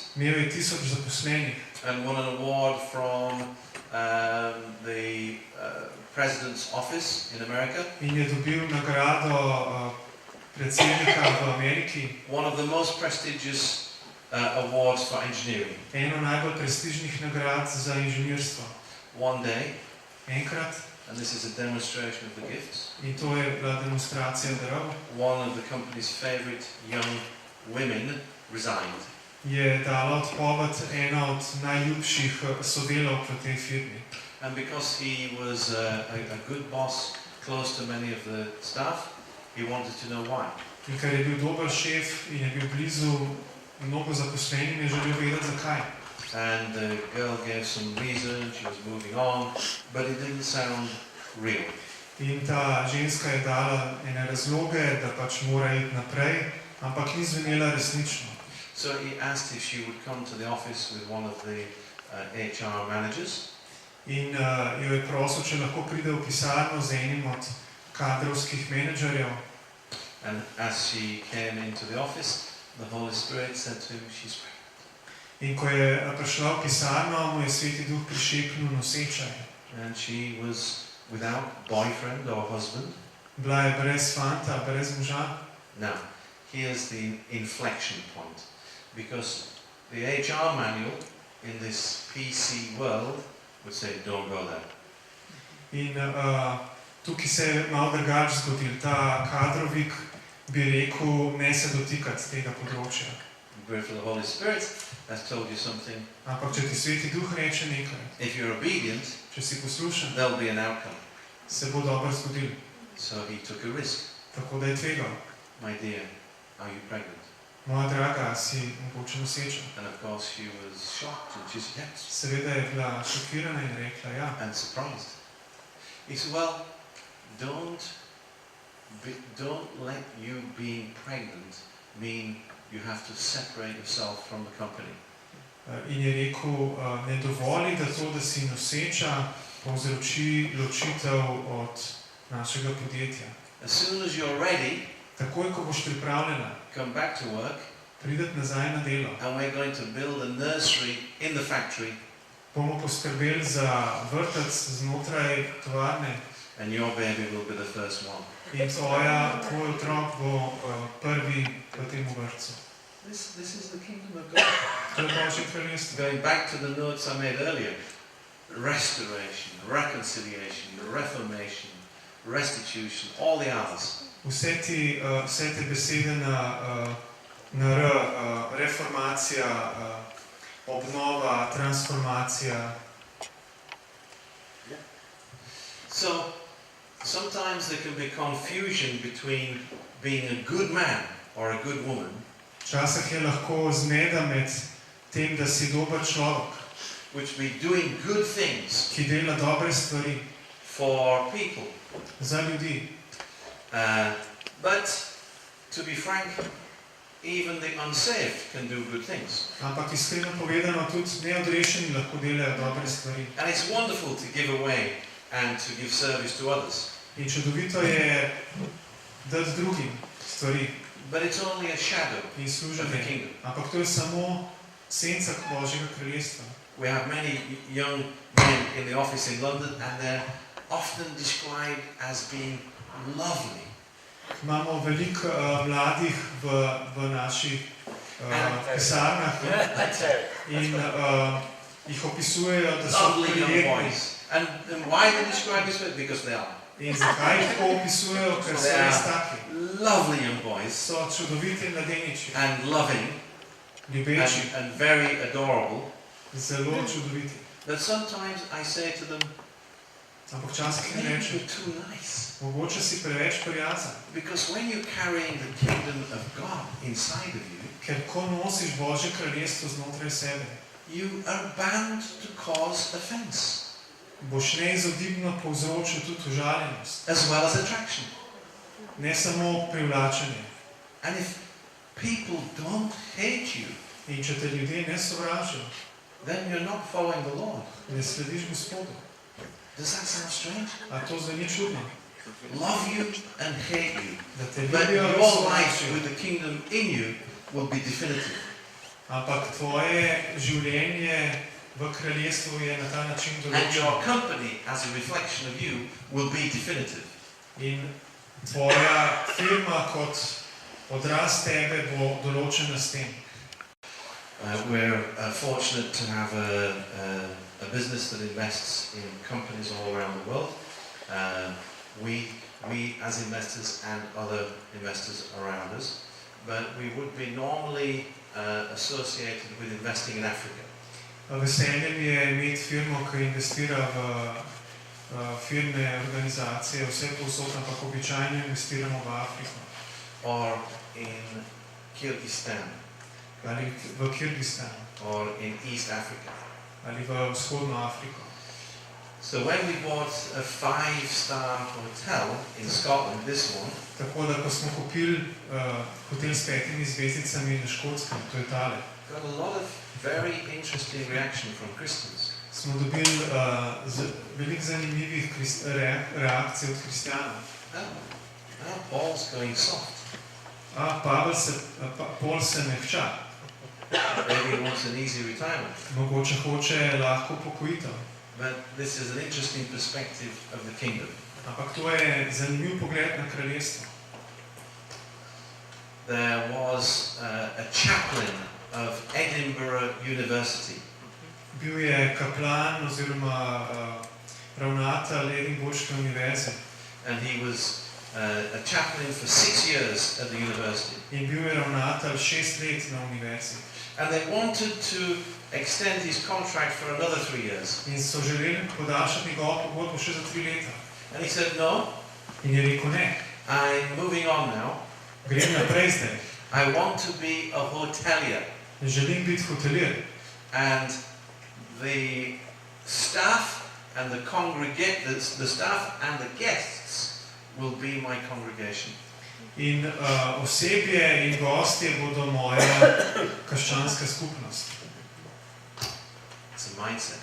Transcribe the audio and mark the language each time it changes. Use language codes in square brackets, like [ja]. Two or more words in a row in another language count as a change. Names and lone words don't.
[sl] Imel je 1000 zaposlenih [en] and won an award from the President's office in America. [sl] in je dobil nagrado predsednika v Ameriki. [en] One of the most prestigious awards for engineering. [sl] Eno najbolj prestižnih nagrad za inženirstvo. [en] One day, [sl] Enkrat, [en] and this is a demonstration of the gifts, [sl] in to je bila demonstracija darov, [en] one of the company's favorite young women resigned. [sl] je dala odpoved ena od najljubših sodelavk v tej firmi. [en] And because he was a good boss, close to many of the staff, he wanted to know why. [sl] In ker je bil dober šef in je bil blizu mnogo zaposlenim, je želel vedeti zakaj. [en] And the girl gave some reason, she was moving on, but it didn't sound real. [sl] In ta ženska je dala ene razloge, da pač mora iti naprej, ampak ni zvenela resnično. [en] So he asked if she would come to the office with one of the HR managers. [sl] In jo je prosil, če lahko pride v pisarno z enim od kadrovskih menedžerjev. [en] And as she came into the office, the Holy Spirit said to him, she's pregnant. [sl] In ko je prišla v pisarno, mu je Sveti Duh prišepnil noseča je. [en] And she was without boyfriend or husband. [sl] Bila je brez fanta, brez moža. [en] Now, here's the inflection point. Because the HR manual in this PC world would say, don't go there. [sl] In tukaj se je malo drugače zgodil. Ta kadrovik bi rekel, ne se dotikati tega področja. [en] But for the Holy Spirit has told you something. [sl] Ampak če ti Sveti Duh reče nekaj, [en] If you're obedient, [sl] če si poslušan, [en] there'll be an outcome. [sl] se bo dobro zgodil. [en] So he took a risk. [sl] Tako da je tvegal. [en] My dear, are you pregnant? [sl] Moja draga, si mogoče noseča. [en] And of course she was shocked and she said yes. [sl] Seveda je bila šokirana in rekla ja. [en] And surprised. He said, well, don't let you being pregnant mean you have to separate yourself from the company. [sl] In je rekel, ne dovoli, da to, da si noseča, povzroči ločitev od našega podjetja. [en] As soon as you're ready, [sl] Takoj, ko boš pripravljena, [en] come back to work, [sl] prideti nazaj na delo. [en] and we're going to build a nursery in the factory, [sl] Bomo poskrbeli za vrtec znotraj tovarne [en] and your baby will be the first one. [sl] in tvoj otrok bo prvi v tem vrtcu. [en] This is the kingdom of God. [sl] To je Božje kraljestvo. [en] Going back to the notes I made earlier, restoration, reconciliation, reformation, restitution, all the others. [sl] Vse te besede na R, reformacija, obnova, transformacija. [en] So, sometimes there can be confusion between being a good man or a good woman [sl] Včasih je lahko zmeda med tem, da si dober človek, [en] which be doing good things [sl] ki dela dobre stvari [en] for people. [sl] za ljudi. [en] But, to be frank, even the unsaved can do good things. [sl] Ampak iskreno povedano, tudi neodrešeni lahko delajo dobre stvari. [en] And it's wonderful to give away and to give service to others. [sl] In čudovito je dati drugim stvari [en] But it's only a shadow [sl] in [en] of the [sl] služenje. [en] kingdom. [sl] Ampak to je samo senca Božjega kraljestva. [en] We have many young men in the office in London, and they're often described as being lovely. [sl] Imamo veliko mladih v naših pisarnah in jih opisujejo, da so [en] Lovely young [sl] prijetni. [en] boys. And why they describe this way? Because they are. [sl] In zakaj jih tako opisujejo? Ker so res taki. [en] Lovely young boys. [sl] So čudoviti mladeniči, [en] And loving [sl] ljubeči, [en] and very adorable. [sl] zelo čudoviti. [en] But sometimes I say to them, [sl] Ampak včasih jim [en] maybe [sl] rečem, [en] you're too nice. [sl] mogoče si preveč prijazen, [en] Because when you're carrying the kingdom of God inside of you, [sl] ker ko nosiš Božje kraljestvo znotraj sebe, [en] you are bound to cause offense [sl] boš neizogibno povzročil tudi užaljenost, [en] as well as attraction. [sl] ne samo privlačenje. [en] And if people don't hate you, [sl] In če te ljudje ne sovražijo, [en] then you're not following the Lord. [sl] ne slediš Gospodu. [en] Does that sound strange? [sl] A to zveni čudno? [en] Love you and hate you. [sl] Da te [en] But [sl] ljubijo in [en] your life [sl] sovražijo. [en] with the kingdom in you will be definitive. [sl] Ampak tvoje življenje v kraljestvu je na ta način [en] And your [sl] določeno. [en] company as a reflection of you will be definitive. [sl] In tvoja firma kot odraz tebe bo določena s tem. [en] We're fortunate to have a business that invests in companies all around the world. We as investors and other investors around us, but we would be normally associated with investing in Africa. [sl] Veselje mi je imeti firmo, ki investira v firme, organizacije, vse povsod, ampak običajno investiramo v Afriko. [en] Or in Kyrgyzstan. [sl] Ali v Kyrgyzstan. [en] Or in East Africa. [sl] Ali v vzhodno Afriko. [en] So when we bought a 5-star hotel in Scotland, this one, [sl] tako da ko smo kupili hotel s 5 zvezdicami na Škotskem, to je tale, [en] got a lot of very interesting reaction from Christians. [sl] Smo dobili veliko zanimivih reakcij od kristjanov. [en] Now Paul's going soft. [sl] Paul se mehča. [en] Maybe he wants an easy retirement. [sl] Mogoče hoče lahko pokojitev. [en] But this is an interesting perspective of the kingdom. [sl] Ampak to je zanimiv pogled na kraljestvo. [en] There was a chaplain of Edinburgh University. [sl] Bil je kaplan oziroma ravnatelj Edinburške univerze. [en] And he was a chaplain for 6 years at the university. [sl] In bil je ravnatelj 6 let na univerzi. [en] And they wanted to extend his contract for another 3 years. [sl] In so želeli podaljšati njegovo pogodbo še za 3 leta. [en] And he said no. [sl] In je rekel ne. [en] I'm moving on now. [sl] Grem naprej zdaj. [en] I want to be a hotelier. [sl] Želim biti hotelier. [en] And the staff and the staff and the guests will be my congregation. [sl] In osebje in gostje bodo moja krščanska skupnost. [en] It's a mindset.